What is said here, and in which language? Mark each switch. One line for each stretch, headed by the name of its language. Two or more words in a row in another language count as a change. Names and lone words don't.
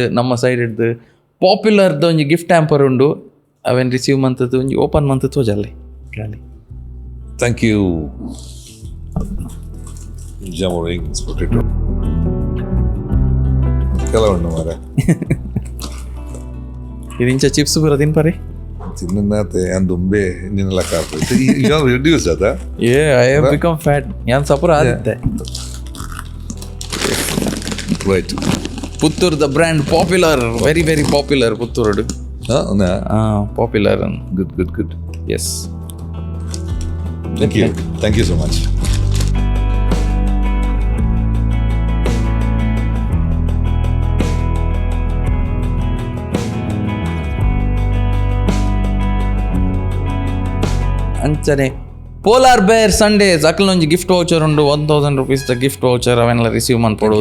Tulu: ನಮ್ಮ ಸೈಡ್ ಇಡ್ದು ಪಾಪ್ಯುಲರ್ದ ಒಂಜಿ
English: gift hamper
Tulu: ಉಂಡು ಅವೇನು ರಿಸೀವ್ ಮಂತದ್ದು ಒಂಜಿ ಓಪನ್ ಮಂತ್ ತೋಜಲ್ಲಿ ಖಾಲಿ.
English: thank you.
Tulu: ಕೆಲವುಂಡು ಮಾರ ಇದಿಂಚ ಚಿಪ್ಸ್ ಬರ ತಿನ್ಪರಿ ತಿನ್ನತೆ ದುಂಬೆ ನಿನ್ನೆಲ್ಲ ರಿಡ್ಯೂಸ್ ಅದ
English: I have become fat
Tulu: ಯಾನ್ ಸಪುರ ಆದಿತ್ತೆ. ರೈಟ್. ಪುತ್ತೂರ್ದ ಬ್ರ್ಯಾಂಡ್ ಪಾಪ್ಯುಲರ್,
English: very very popular
Tulu: ಪುತ್ತೂರು ಪಾಪ್ಯುಲರ್. ಗುಡ್. ಎಸ್
English: thank you so much.
Tulu: ಅಂಚನೆ ಪೋಲಾರ್ ಬೇರ್ ಸಂಡೇಸ್ ಅಕ್ಲೊಂಜಿ
English: gift voucher
Tulu: ಉಂಡು 1000 rupees ದ
English: gift voucher
Tulu: ಅವೆಲ್ಲ ರಿಸೀವ್ ಮಾಡ್ಕೊಡು.